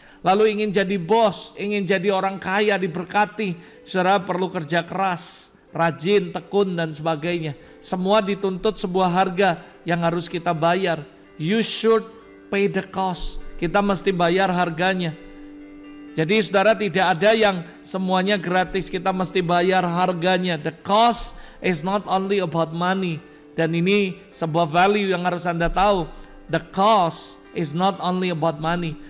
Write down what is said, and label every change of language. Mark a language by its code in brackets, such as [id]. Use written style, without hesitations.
[id] Lalu ingin jadi bos, ingin jadi orang kaya, diberkati, saudara perlu kerja keras, rajin, tekun dan sebagainya. Semua dituntut sebuah harga yang harus kita bayar. [en] You should pay the cost. [id] Kita mesti bayar harganya. Jadi saudara, tidak ada yang semuanya gratis, kita mesti bayar harganya. [en] The cost is not only about money. [id] Dan ini sebuah value yang harus Anda tahu. [en] The cost is not only about money.